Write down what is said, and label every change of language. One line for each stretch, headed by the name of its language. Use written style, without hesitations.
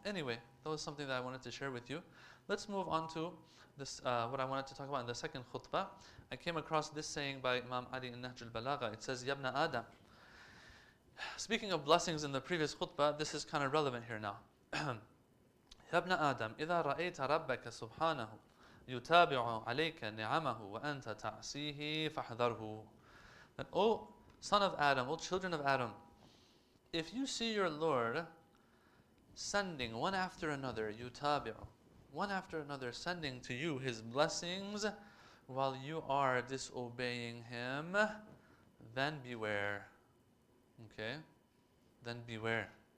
English: Anyway, that was something that I wanted to share with you. Let's move on to this, what I wanted to talk about in the second khutbah. I came across this saying by Imam Ali in Nahj al-Balagha. It says, Yabna Adam. Speaking of blessings in the previous khutbah, this is kind of relevant here now.
Arabic: Yabna Adam, إذا رأيت ربك سبحانه يتابع عليك نعمه وأنت تعصيه فاحذره.
English: That, O son of Adam, O children of Adam, if you see your Lord sending one after another, yutabi'u, one after another, sending to you His blessings while you are disobeying Him, then beware. Okay? Then beware.